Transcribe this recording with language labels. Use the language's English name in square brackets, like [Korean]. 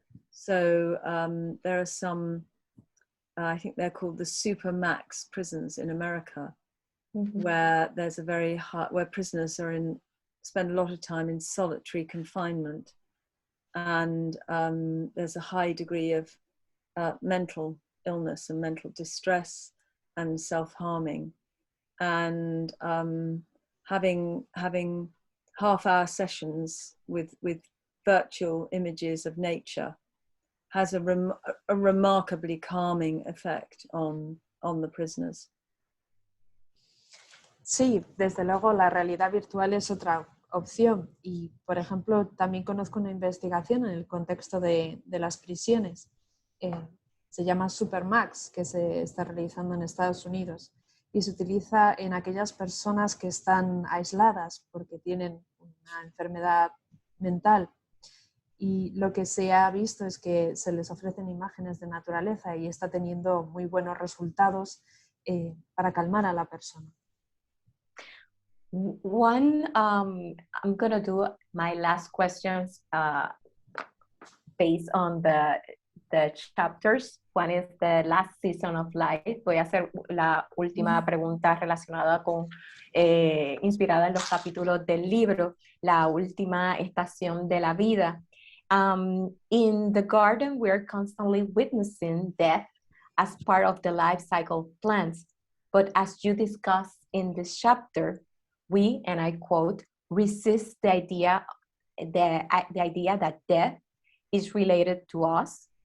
[English] So there are some, I think they're called the supermax prisons in America, where there's where prisoners spend a lot of time in solitary confinement, and there's a high degree of mental illness and mental distress and self-harming, and having half-hour sessions with virtual images of nature has a remarkably calming effect on the prisoners. [Spanish] Sí, desde luego la realidad virtual es otra opción y, por ejemplo, también conozco una investigación en el contexto de las prisiones. Se llama Supermax, que se está realizando en Estados Unidos y se utiliza en aquellas personas que están aisladas porque tienen una enfermedad mental. Y lo que se ha visto es que se les ofrecen imágenes de naturaleza y está teniendo muy buenos resultados para calmar a la persona. [English] I'm going to do my last questions based on the chapters. One is the last season of life. [Spanish] Voy a hacer la última pregunta relacionada con, inspirada en los capítulos del libro, la última estación de la vida. [English] In the garden, we are constantly witnessing death as part of the life cycle of plants. But as you discuss in this chapter, we, and I quote, resist the idea that death is related to us.